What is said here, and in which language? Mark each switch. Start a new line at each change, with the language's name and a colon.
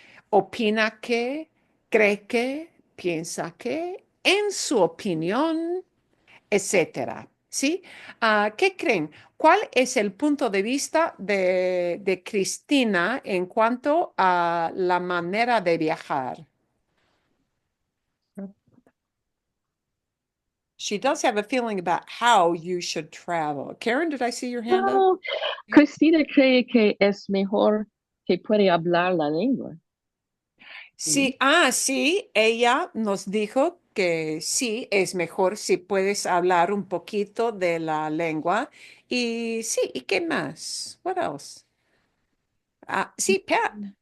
Spanish: Opina que, cree que, piensa que, en su opinión, etcétera. ¿Sí? ¿Qué creen? ¿Cuál es el punto de vista de Cristina en cuanto a la manera de viajar?
English: She does have a feeling about how you should travel. Karen, did I see your hand up?
Spanish: No, Cristina cree que es mejor que puede hablar la lengua. Sí, sí, ella nos dijo que sí, es mejor si puedes hablar un poquito de la lengua. Y sí, ¿y qué más?
English: What else?
Spanish: Sí, Pat.